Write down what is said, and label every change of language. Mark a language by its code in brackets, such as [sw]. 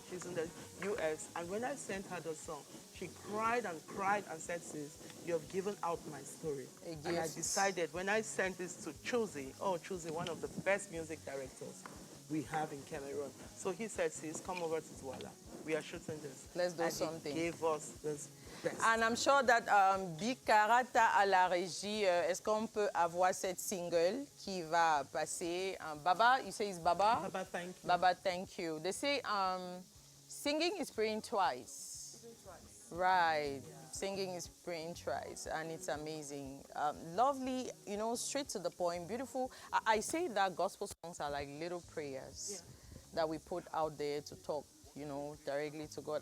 [en] She's in the US. And when I sent her the song, she cried and said, sis, you have given out my story. And I decided when I sent this to Chuzi, one of the best music directors we have in Cameroon. So he said, sis, come over to Douala. We are shooting this. Let's do and something. He gave us this And I'm sure that [fr] Big Karata à la régie, est-ce qu'on peut avoir cette single qui va passer? [en] Baba, you say it's Baba? Baba, thank you. Baba, thank you. They say singing is praying twice. Right. Singing is praying twice, and it's amazing. Lovely, you know, straight to the point, beautiful. I say that gospel songs are like little prayers that we put out there to talk, you know, directly to God.